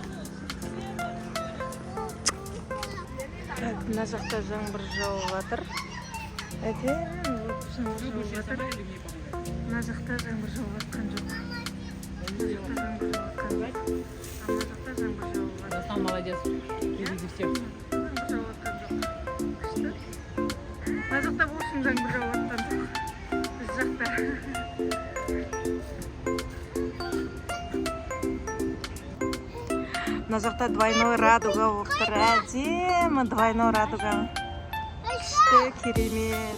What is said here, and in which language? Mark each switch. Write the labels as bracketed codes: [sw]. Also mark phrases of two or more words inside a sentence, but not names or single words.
[kk] Мына жақта жаңбыр жауып жатыр. Әдем болып жаңбыр жауып жатыр. Мына жақта жаңбыр жауып жатқан жоқ. Мына жақта жаңбыр жауып жатқан жоқ. Мына жақта жаңбыр жауып жатыр. [ru] Дастан молодец. Впереди всех. [kk] Жаңбыр жауып жатқан жоқ. Күшті. Мына жақта болсын жаңбыр жауып жатқан жоқ. Біз жақта. Мына жақта [ru] двойной радуга [kk] болып тұр. Әдемі [ru] двойной радуга. [kk] Күшті, керемет.